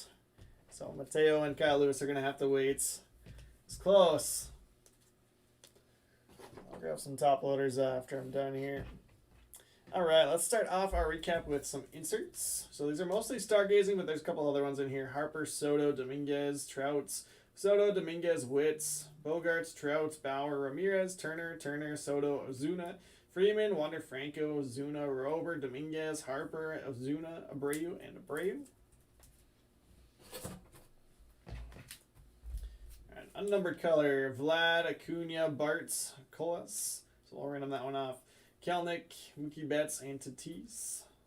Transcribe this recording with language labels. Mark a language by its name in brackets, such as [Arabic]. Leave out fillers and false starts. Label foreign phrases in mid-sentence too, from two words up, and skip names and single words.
[English] So Mateo and Kyle Lewis are going to have to wait. It's close. I'll grab some top loaders after I'm done here. Alright, let's start off our recap with some inserts. So these are mostly stargazing, but there's a couple other ones in here. Harper, Soto, Dominguez, Trouts, Soto, Dominguez, Witts, Bogarts, Trouts, Bauer, Ramirez, Turner, Soto, Ozuna, Freeman, Wander Franco, Zuna, Rober, Dominguez, Harper, Ozuna, Abreu, and Abreu. Alright, unnumbered color, Vlad, Acuna, Bartz, Colas. So we'll random that one off. Kelnick, Mookie Betts, and Tatis.